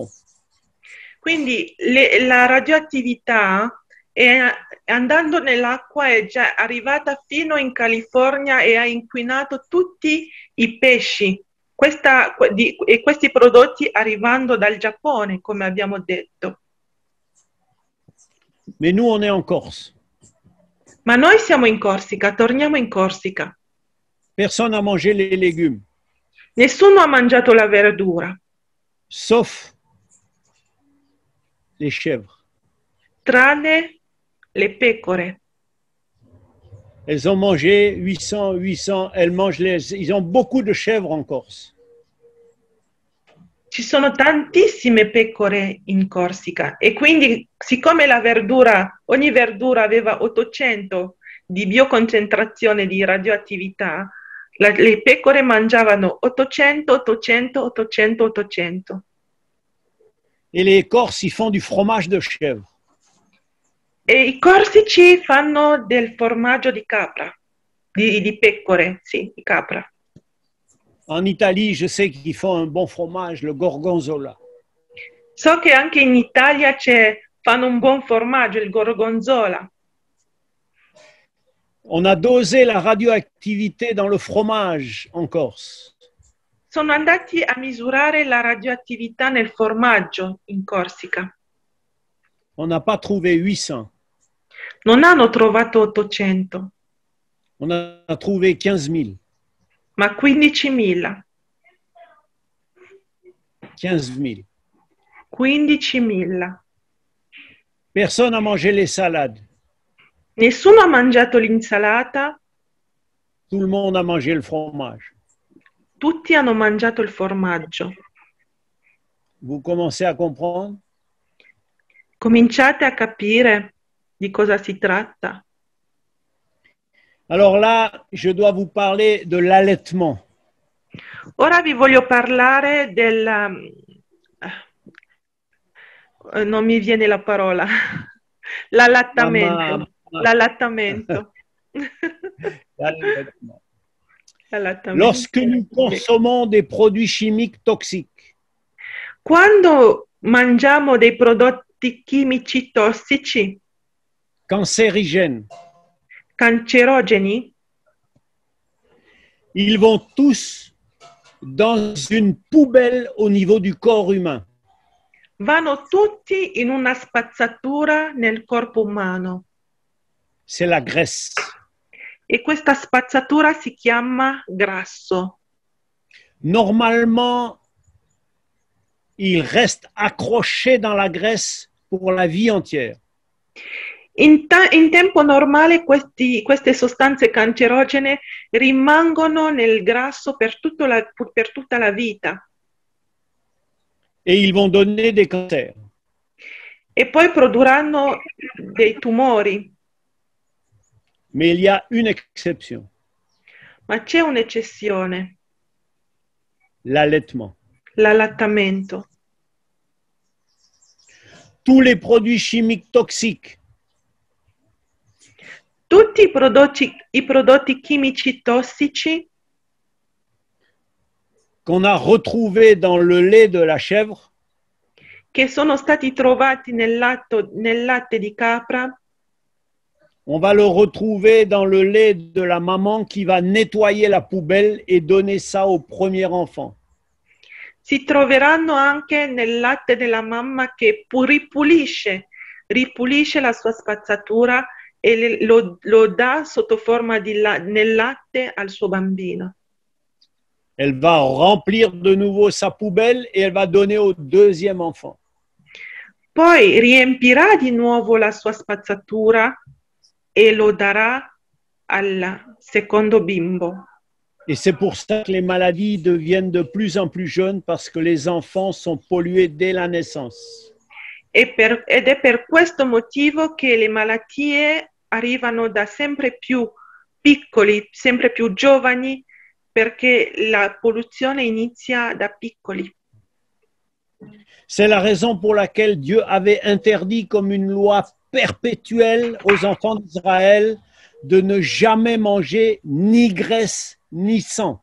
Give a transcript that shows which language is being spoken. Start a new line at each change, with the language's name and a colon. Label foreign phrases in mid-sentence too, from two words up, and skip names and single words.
Italian: Quindi la radioattività andando nell'acqua è già arrivata fino in California e ha inquinato tutti i pesci. E questi prodotti arrivando dal Giappone, come abbiamo detto.
French: Mais nous, on est en Corse.
Italian: Ma noi siamo in Corsica, torniamo in Corsica.
French: Personne n'a mangé les légumes,
Italian: Nessuno ha mangiato la verdura,
French: sauf les chèvres.
Italian: tranne le pecore.
French: Elles ont mangé 800, ils ont beaucoup de chèvres en Corse.
Italian: Ci sono tantissime pecore in Corsica e quindi siccome ogni verdura aveva 800 di bioconcentrazione di radioattività, le pecore mangiavano 800, 800, 800, 800.
French: Et les Corses, ils font du fromage de chèvre.
Italian: E i corsici fanno del formaggio di capra, di pecore, sì, di capra.
French: En Italie, je sais qu'ils font un bon fromage, le gorgonzola.
Italian: So che anche in Italia fanno un buon formaggio, il gorgonzola.
French: On a dosé la radioactivité dans le fromage en Corse.
Italian: Sono andati a misurare la radioattività nel formaggio in Corsica.
French: On n'a pas trouvé 800.
Italian: Non hanno trovato 800,
French: On a trouvé 15 000.
Italian: ma 15.000.
French: 15 000.
Italian: 15.000.
French: Personne n'a mangé les salades.
Italian: Nessuno ha mangiato l'insalata,
French: Tout le monde a mangé le fromage.
Italian: tutti hanno mangiato il formaggio.
French: Vous commencez à comprendre?
Italian: Cominciate a capire di cosa si tratta.
French: Alors là, je dois vous parler de l'allaitement.
Italian: Ora vi voglio parlare non mi viene la parola. L'allattamento. L'allattamento.
French: L'allaitement.
Italian: L'allattamento.
French: Lorsque nous consommons des produits chimiques toxiques,
Italian: Quando mangiamo dei prodotti chimici tossici,
French: cancérigènes,
Italian: cancerogeni,
French: ils vont tous dans une poubelle au niveau du corps humain.
Italian: vanno tutti in una spazzatura nel corpo umano.
French: C'est la graisse.
Italian: E questa spazzatura si chiama grasso.
French: Normalement, il reste accroché dans la graisse pour la vie entière.
Italian: In tempo normale queste sostanze cancerogene rimangono nel grasso per tutta la vita
French: Et ils vont donner des cancers.
Italian: e poi produrranno dei tumori.
French: Mais il y a une exception,
Italian: Ma c'è un'eccezione,
French: l'allaitement.
Italian: l'allattamento.
French: Tous les produits chimiques toxiques
Italian: Tutti i prodotti chimici tossici
French: qu'on a retrouvés dans le lait de la chèvre,
Italian: che sono stati trovati nel latte di capra,
French: on va le retrouver dans le lait de la maman qui va nettoyer la poubelle et donner ça au premier enfant.
Italian: si troveranno anche nel latte della mamma che ripulisce la sua spazzatura e lo dà sotto forma nel latte al suo bambino.
French: Elle va remplir de nouveau sa poubelle et elle va donner au deuxième enfant.
Italian: Poi riempirà di nuovo la sua spazzatura e lo darà al secondo bimbo.
French: Et c'est pour ça que les maladies deviennent de plus en plus jeunes parce que les enfants sont pollués dès la naissance.
Italian: Ed è per questo motivo che le malattie arrivano da sempre più piccoli, sempre più giovani, perché la polluzione inizia da piccoli.
French: C'est la raison pour laquelle Dieu avait interdit comme une loi perpétuelle aux enfants d'Israël de ne jamais manger ni graisse ni sang.